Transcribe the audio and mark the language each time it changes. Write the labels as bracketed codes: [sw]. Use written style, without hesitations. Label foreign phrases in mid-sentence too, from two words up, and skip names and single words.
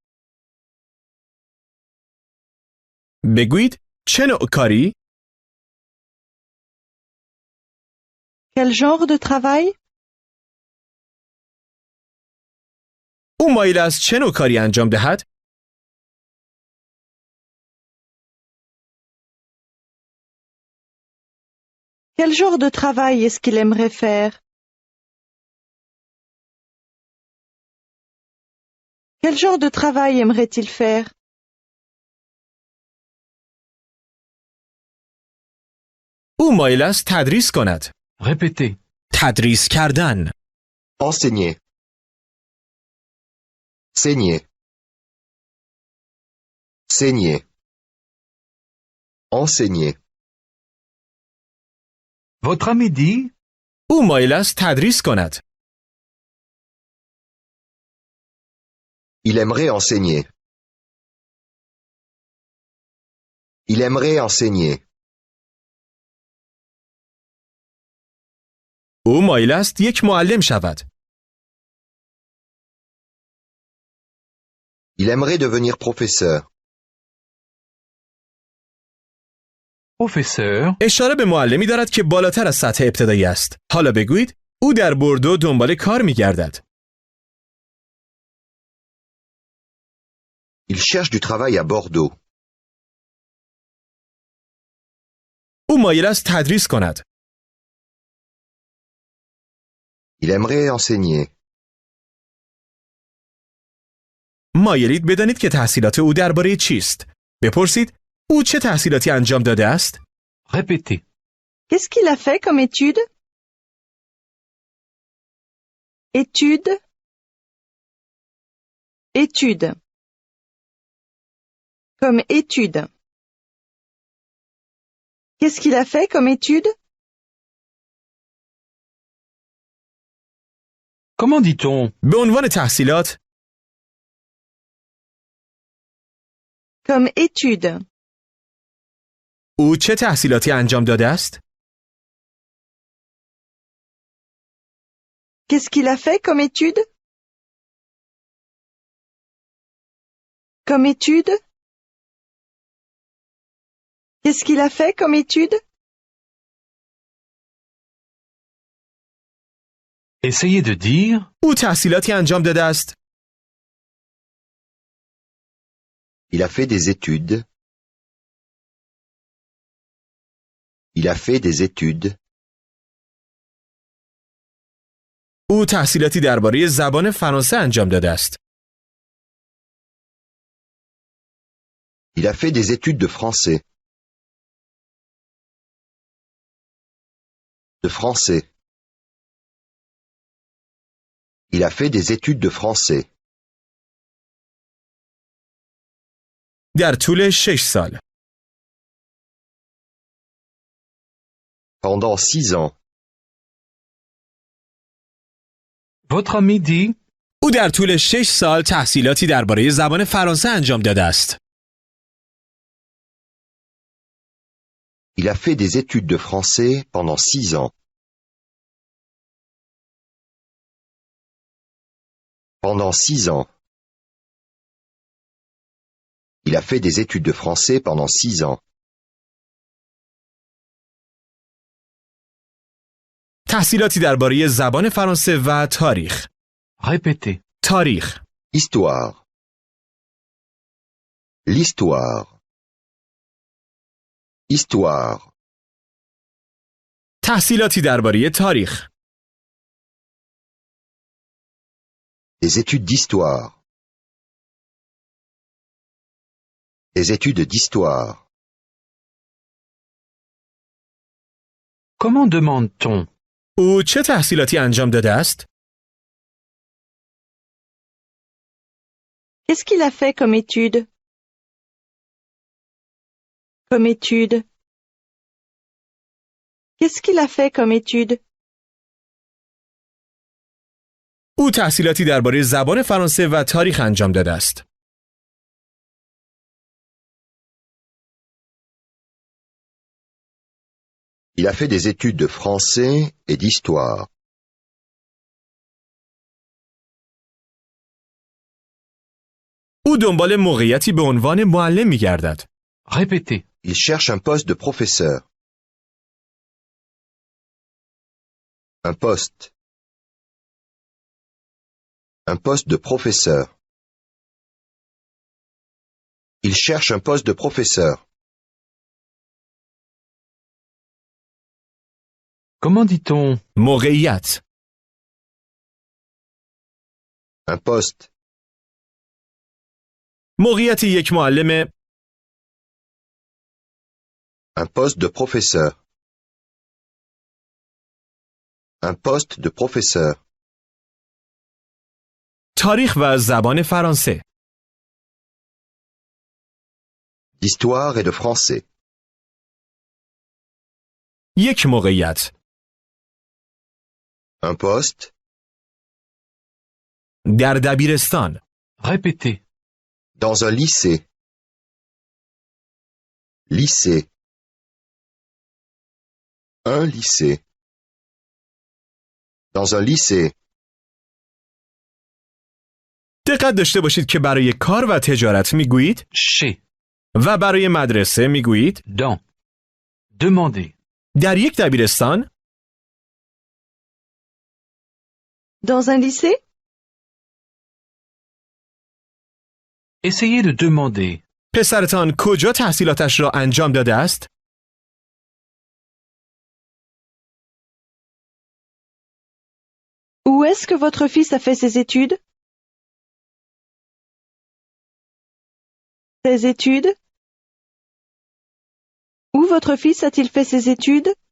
[fa] بگویید چه نوع کاری؟ [fr] Quel genre de travail? [fa] او مایل است چه نوع کاری انجام دهد؟ [fr] Quel genre de travail est-ce qu'il aimerait faire? Quel genre de travail aimerait-il faire? [fa] او مایل است تدریس کند. [fr] Répétez. [fa] تدریس کردن. [fr] Enseigner. Saigner. Saigner. Enseigner. Votre ami dit. [fa] او مایل است تدریس کند. [fr] Il aimerait enseigner. Il aimerait enseigner. [fa] او مایل است یک معلم شود. [fr] Il aimerait devenir professeur. Professeur. [fa] اشاره به معلمی دارد که بالاتر از سطح ابتدایی است. حالا بگویید او در بوردو دنبال کار می‌گردد. [fr] Il cherche du travail à Bordeaux. [fa] او مایل است تدریس کند. [fr] Il aimerait enseigner. [fa] مایلید بدانید که تحصیلات او درباره چیست. بپرسید او چه تحصیلاتی انجام داده است؟ [fr] Répétez. Qu'est-ce qu'il a fait comme étude? Étude. Étude. Comme étude. Qu'est-ce qu'il a fait comme étude? Comment dit-on [fa] به عنوان تحصیلات [fr] Comme étude. [fa] او چه تحصیلاتی انجام داده است؟ [fr] Qu'est-ce qu'il a fait comme étude? Comme étude? Qu'est-ce qu'il a fait comme étude? Essayez de dire [fa] او تحصیلاتی انجام داده است. [fr] Il a fait des études. Il a fait des études. [fa] او تحصیلاتی درباره زبان فرانسه انجام داده است. [fr] Il a fait des études de français. De français. Il a fait des études de français. [fa] در طول 6 سال. [fr] Pendant 6 ans. votre ami dit [fa] او در طول 6 سال تحصیلاتی درباره زبان فرانسه انجام داده است. [fr] Il a fait des études de français pendant 6 ans. Pendant 6 ans. Il a fait des études de français pendant 6 ans. [fa] تحصیلاتی درباره زبان فرانسه و تاریخ. [fr] répétez. [fa] تاریخ. [fr] Histoire. L'histoire. Histoire. [fa] تحصیلاتی درباره تاریخ. [fr] Des études d'histoire. Des études d'histoire. Comment demande-t-on [fa] او چه تحصیلاتی انجام داده است؟ [fr] Qu'est-ce qu'il a fait comme étude? Comme étude. Qu'est-ce qu'il a fait comme étude? [fa] او تحصیلاتی درباره زبان فرانسه و تاریخ انجام داده است. [fr] Il a fait des études de français et d'histoire. [fa] او دنبال موقعیتی به عنوان معلم می‌گردد. [fr] Répétez. Il cherche un poste de professeur. Un poste. Un poste de professeur. Il cherche un poste de professeur. Comment dit-on [fa] موقعیت. [fr] Un poste. [fa] موقعیت یک معلم. [fr] Un poste de professeur. Un poste de professeur. [fa] تاریخ و زبان فرانسه. [fr] D'histoire et de français. [fa] یک موقعیت. [fr] Un poste. [fa] در دبیرستان. [fr] Répétez. Dans un lycée. Lycée. Un lycée. Dans un lycée. [fa] دقت داشته باشید که برای کار و تجارت میگویید [fr] Chez. [fa] و برای مدرسه میگویید [fr] Dans. Demandez. [fa] در یک دبیرستان. [fr] Dans un lycée? Essayez de demander. [fa] پسرتان کجا تحصیلاتش را انجام داده است؟ [fr] Où est-ce que votre fils a fait ses études? Ses études? Où votre fils a-t-il fait ses études?